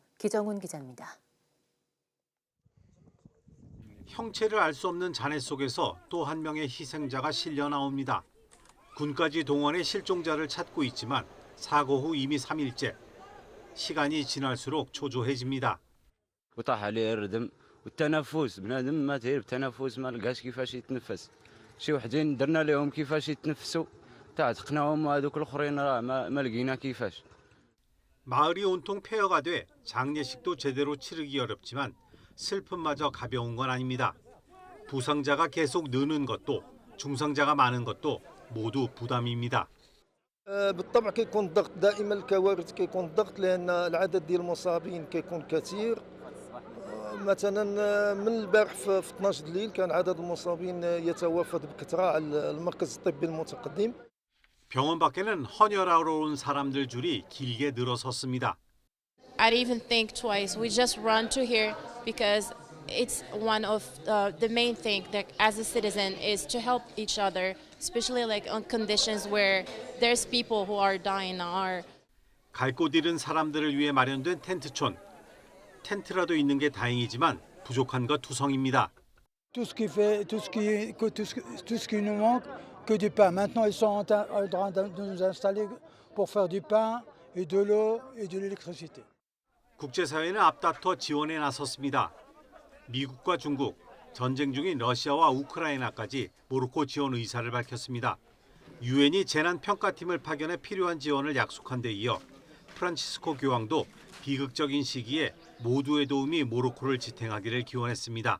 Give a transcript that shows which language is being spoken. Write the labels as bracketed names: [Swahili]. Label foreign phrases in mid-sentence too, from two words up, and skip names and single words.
[Korean] 기정훈 기자입니다. 형체를 알 수 없는 잔해 속에서 또 한 명의 희생자가 실려 나옵니다. 군까지 동원해 실종자를 찾고 있지만 사고 후 이미 3일째. 시간이 지날수록 초조해집니다. [Arabic] والتنفس بنادم ما تعرف التنفس ما لقاش كيفاش يتنفس شي وحدين درنا لهم كيفاش يتنفسوا تعتقناهم وهذوك الاخرين راه ما لقينا كيفاش. [Korean] 마을이 온통 폐허가 돼 장례식도 제대로 치르기 어렵지만 슬픔마저 가벼운 건 아닙니다. 부상자가 계속 느는 것도 중상자가 많은 것도 모두 부담입니다. [Arabic] بالطبع كيكون الضغط دائما الكوارث كيكون الضغط لان العدد ديال المصابين كيكون كثير. مثلا من البارح في 12 الليل كان عدد المصابين يتوافد بكثره على المركز الطبي المتقدم. [Korean] 병원 밖에는 헌혈하러 온 사람들 줄이 길게 늘어섰습니다. [English] I'd even think twice. We just run to here because it's one of the main thing that as a citizen is to help each other, especially like on conditions where there's people who are dying or [Korean] 갈 곳 잃은 사람들을 위해 마련된 텐트촌. 텐트라도 있는 게 다행이지만 부족한 것 투성입니다. [French] Tout ce qui nous manque, que du pain. Maintenant, ils sont en train de nous installer pour faire du pain et de l'eau et de l'électricité. [Korean] 국제사회는 앞다퉈 지원에 나섰습니다. 미국과 중국, 전쟁 중인 러시아와 우크라이나까지 모로코 지원 의사를 밝혔습니다. 유엔이 재난평가팀을 파견해 필요한 지원을 약속한 데 이어 프란치스코 교황도 비극적인 시기에 모두의 도움이 모로코를 지탱하기를 기원했습니다.